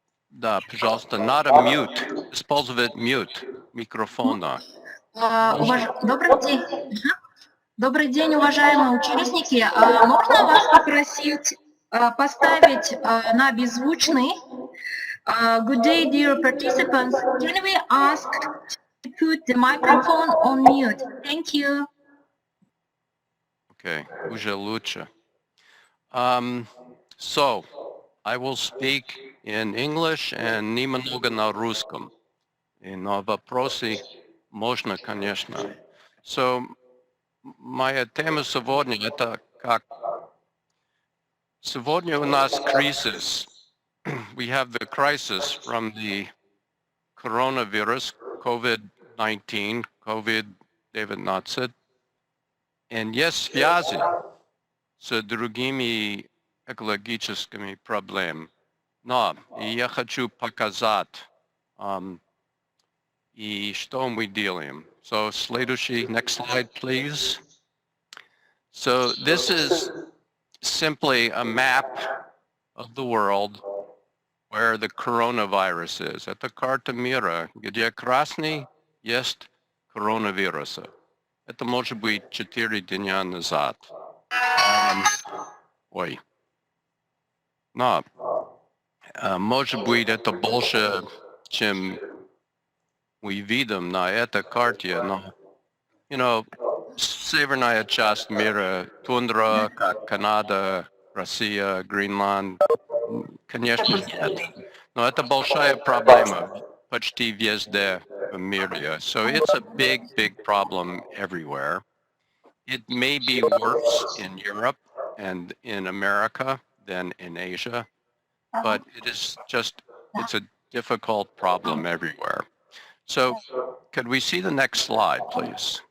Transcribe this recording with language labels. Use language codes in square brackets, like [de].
[ru] Да, пожалуйста, надо mute, использовать mute микрофона. Добрый день. Добрый день, уважаемые участники. Можно вас попросить поставить на беззвучный? [en] Good day, dear participants. Can we ask to put the microphone on mute? Thank you. [ru] Okay, уже лучше. [en] So, I will speak in English and [ru] немного на русском. И на вопросы можно, конечно. So, моя тема сегодня это как сегодня у нас кризис. [en] We have the crisis from the coronavirus, COVID-19, COVID-19, and [ru] есть связи с другими экологическими проблемами. Но я хочу показать, и что мы делаем. [en] So, [ru] следующий, [en] next slide, please. So, this is simply a map of the world where the coronavirus is. [ru] Это карта мира, где красный есть коронавируса. Это может быть 4 дня назад. Но, может быть, это больше, чем мы видим на этой карте, но, северная часть мира, тундра, как Канада, Россия, Гренланд, конечно, нет. Но это большая проблема почти везде в мире. [en] So it's a big, big problem everywhere. It may be worse in Europe and in America than in Asia, but it's a difficult problem everywhere. So could we see the next slide, please?